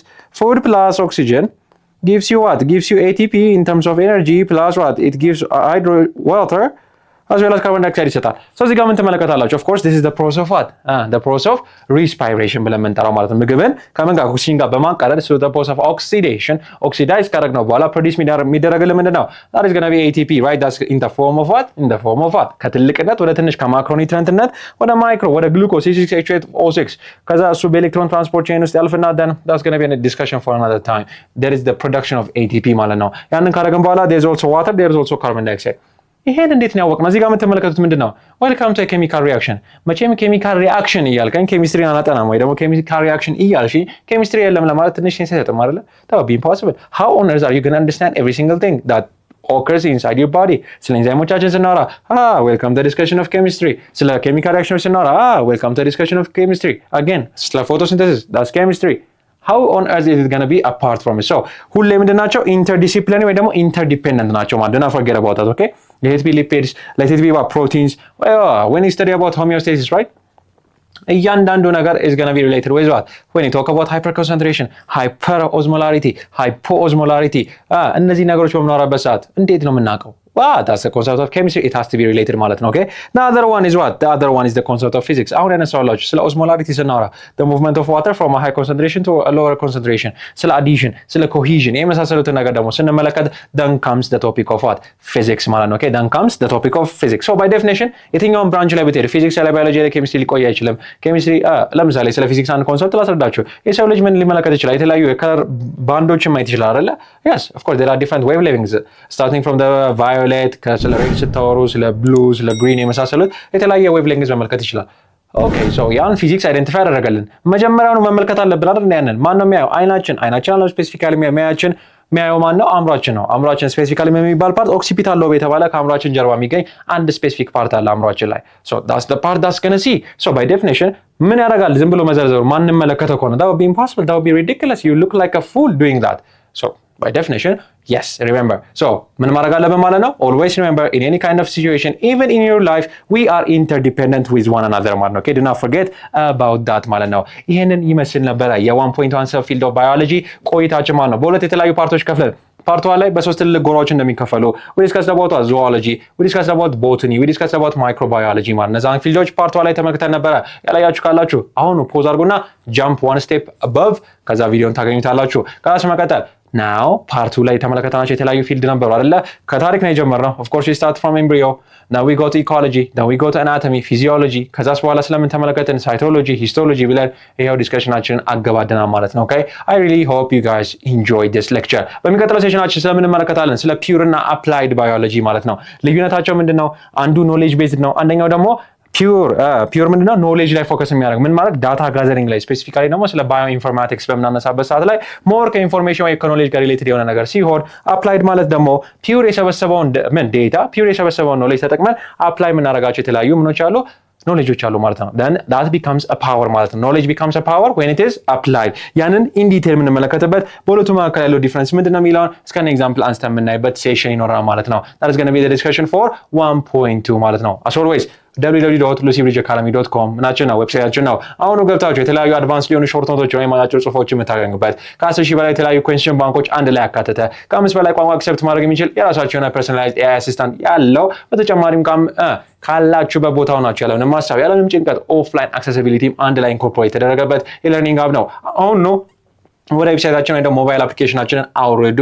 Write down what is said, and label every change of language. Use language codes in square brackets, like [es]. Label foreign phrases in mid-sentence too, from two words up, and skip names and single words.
[en] Food plus oxygen gives you what? Gives you ATP in terms of energy plus what? It gives water as well as carbon dioxide [am] ይሰጣል። so እዚህ ጋር ምን ትመለከታላችሁ? [en] of course this is the process of what? the process of respiration [am] ብለን የምንጠራው ማለት ነው። ምግብን ከምን ጋር ኦክሲጅን ጋር በማቃጠል [en] so the process of oxidation oxidize [am] ካደረግነው በኋላ ፕሮዲዩስ የሚደረግልን ምንድን ነው? [en] that is going to be ATP right? that's in the form of what? in the form of what? [am] ከትልቅነት ወደ ትንሽ ከማክሮኒውትሪየንትነት ወደ ማይክሮ ወደ ግሉኮስ C6H8O6 ከዛ እሱ በኤሌክትሮን ትራንስፖርት ቼን ውስጥ ያልፍና [en] then that's going to be a discussion for another time. there is the production of ATP [am] ማለት ነው። ያንን ካደረግን በኋላ [en] there is also water, there is also carbon dioxide. [am] ይሄን እንዴት ነው ያወቅነው? እዚህ ጋር የምትመለከቱት ምንድነው? [en] welcome to chemical reaction። [am] መቼም [en] chemical reaction [am] እያልከኝ ኬሚስትሪ አናጠናም ወይ ደግሞ [en] chemical reaction [am] እያልሽ ኬሚስትሪ የለም ለማለት ትንሽ ሴንስ አይሰጥም አይደለ? [en] that would be impossible. how on earth are you going to understand every single thing that occurs inside your body? [am] ስለ ኤንዛይሞቻችን ስናወራ [en] welcome to discussion of chemistry። [am] ስለ ኬሚካል ሪአክሽኖች ስናወራ [en] welcome to discussion of chemistry። [am] again ስለ ፎቶሲንተሲስ [en] that's chemistry. how on earth is it going to be apart from it? [am] So ሁሌ ምንድን ናቸው? ኢንተርዲሲፕሊነሪ ወይ ደግሞ ኢንተርዲፔንደንት ናቸው ማለት ነው። [en] forget about that, okay? Let it be lipids, let it be about proteins. When you study about homeostasis, right? [am] እያንዳንዱ ነገር [en] is going to be related with what? When you talk about hyperconcentration, hyperosmolarity, hypoosmolarity, [am] እነዚህ ነገሮች በምናወራበት ሰዓት እንዴት ነው የምናውቀው? [en] That's the concept of chemistry. It has to be related [am] ማለት ነው። [en] Okay. The other one is what? The other one is the concept of physics. [am] አሁን ያነሳሁላችሁ ስለ osmolarity ስናወራ [en] the movement of water from a high concentration to a lower concentration፣ [am] ስለ addition፣ ስለ cohesion የመሳሰሉትን ነገር ደግሞ ስንመለከት [en] then comes the topic of what? [am] Physics ማለት ነው። Okay. [en] Then comes the topic of physics. So by definition [am] የትኛውን ብራንች ላይ ብትሄድ ፊዚክስ ላይ ባዮሎጂ ላይ ኬሚስትሪ ሊቆይ አይችልም። ኬሚስትሪ ለምሳሌ ስለ ፊዚክስ አንድ ኮንሰፕት ላስረዳችሁ። የሰው ልጅ ምን ሊመለከት ይችላል? የተለያዩ የከለር ባንዶችን ማየት ይችላል አይደለ? [en] Yes, of course there are different wavelengths starting from the violet [am] ስለ ሬድ ስታወሩ ስለ ብሉ ስለ ግሪን የመሳሰሉት የተለያየ ዌቭሌንግዝ መመልከት ይችላል። [en] okay so [am] ያን ፊዚክስ አይደንቲፋይ አደረገልን። መጀመሪያውኑ መመልከት አለብን አይደል? ያንን ማን ነው የሚያየው? አይናችን አለው። ስፔሲፊካሊ የሚያየው ማን ነው? አእምሯችን ነው። አእምሯችን ስፔሲፊካሊ የሚባል [en] part occipital lobe [am] የተባለ ከአእምሯችን ጀርባ የሚገኝ አንድ [en] specific part [am] አለ አእምሯችን ላይ። ሶ [en] that's the part that's going to see. So by definition [am] ምን ያደርጋል? ዝም ብሎ መዘርዘሩ ማን መለከተው ከሆነ [en] that would be impossible, that would be ridiculous, you look like a fool doing that. So by definition, yes, remember. So, [am] ምን ማድረግ አለብን ማለት ነው? [en] Always remember, in any kind of situation, even in your life, we are interdependent with one another [am] ማለት ነው. [en] Okay, do not forget about that [am] ማለት ነው። ይሄንን ይመስል ነበረ የ1.1 [en] sub field of biology [am] ቆይታችን ማለት ነው። በሁለት የተለያዩ ፓርቶች ከፍለን ፓርት 1 ላይ በሶስት ትልልቅ ጎራዎች እንደሚከፈሉ [en] we discussed about zoology, we discussed about botany, we discussed about microbiology [am] ማለት ነው። እነዛን ፊልዶች ፓርት 1 ላይ ተመልክተን ነበረ። ያላያችሁ ካላችሁ አሁን ፖዝ አድርጉና [en] jump one step above [am] ከዛ ቪዲዮን ታገኙታላችሁ። ከዛ መቀጠል [en] now part 2 [am] ላይ የተመለከተናቸው የተለያዩ ፊልድ ነበሩ አይደለ? ከታሪክ ነው የጀመርነው። [en] of course we start from embryo, now we go to ecology, then we go to anatomy, physiology [am] ከዛስ በኋላ ስለምን ተመለከትን [en] cytology, histology [am] ብለን ይሄው ዲስከሽናችንን አገባደናል ማለት ነው። [en] okay, I really hope you guys enjoyed this lecture። [am] በሚቀጥለው ሴሽናችን ስለምን እንመለከታለን? ስለ pure እና [en] applied biology [am] ማለት ነው። ልዩነታቸው ምንድነው? አንዱ [en] knowledge based [am] ነው፣ አንደኛው ደግሞ ፒውር ምንድነው? ኖሌጅ ላይ ፎከስ የሚያደርግ ምን ማለት [en] data gathering [am] ላይ ስፔሲፊካሊ ደግሞ ስለ ባዮ ኢንፎርማቲክስ በምናነሳበት ሰዓት ላይ ሞር ከኢንፎርሜሽን ወይ ከኖሌጅ ጋር ሪሌትድ የሆነ ነገር ሲሆን አፕላይድ ማለት ደግሞ ፒውር የሰበሰበውን ዴታ ፒውር የሰበሰበውን ኖሌጅ ተጠቅመን አፕላይ የምናደርጋቸው የተለያዩ ምኖች አሉ ኖሌጆች አሉ ማለት ነው። [en] then that becomes a power [am] ማለት ነው። [en] knowledge becomes a power when it is applied። [am] ያንን [en] in detail [am] የምንመለከትበት በሁለቱ መካከል ያለው ዲፍረንስ ምንድነው የሚለውን እስከ ኤግዛምፕል አንስተን የምናይበት ሴሽን ይኖራል ማለት ነው። [en] that is going to be the discussion for 1.2 [am] ማለት ነው። [en] as always [am] www.lucybridgeacademy.com ምናችን ነው ዌብሳይታችን ነው። አሁኑ ገብታችሁ የተለያዩ አድቫንስ ሊሆኑ ሾርት ኖቶች ወይም አጫጭር ጽሁፎች የምታገኙበት ከ10,000 በላይ የተለያዩ ኩዌስችን ባንኮች አንድ ላይ ያካተተ ከ5 በላይ ቋንቋ አክሰፕት ማድረግ የሚችል የራሳቸው የሆነ [en] personalized AI assistant [am] ያለው በተጨማሪም ካላችሁበት ቦታ ሆናችሁ ያለምንም ሀሳብ ያለምንም ጭንቀት ኦፍላይን አክሰሲቢሊቲም አንድ ላይ ኢንኮርፖሬት የተደረገበት የለርኒንግ አፕ ነው። አሁን ነው ወደ ዌብሳይታችን ወይ ደግሞ ሞባይል አፕሊኬሽናችንን አውርዱ።